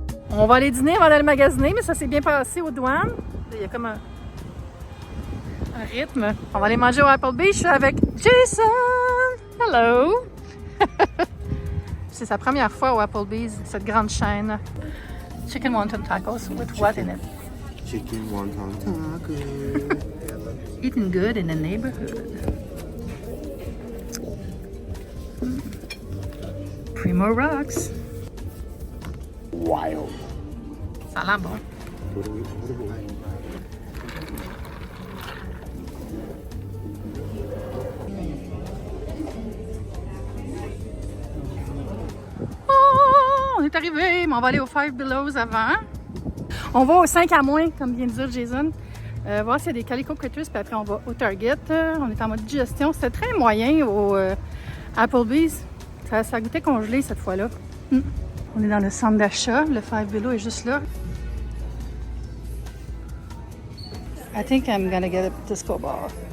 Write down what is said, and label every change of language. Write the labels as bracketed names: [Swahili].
[French] On va aller dîner, on va aller magasiner, mais ça s'est bien passé aux douanes. Il y a comme un rythme. On va aller manger au Applebee's. Je suis avec Jason! Hello! C'est sa première fois au Applebee's, cette grande chaîne. [English] Chicken wonton tacos with what in it? Chicken wonton taco. Eating good in the neighborhood. Primo Rocks. Wild. [French] Ça a l'air bon. Oh, on est arrivé, mais on va aller au Five Belows avant. On va au 5 à moins, comme vient de dire Jason. Voir s'il y a des Calico Critters, puis après on va au Target. On est en mode digestion. C'était très moyen au Applebee's. Ça goûtait congelé cette fois-là. On est dans le centre d'achat. Le Five Below est juste là. [English] I think I'm gonna get a disco ball.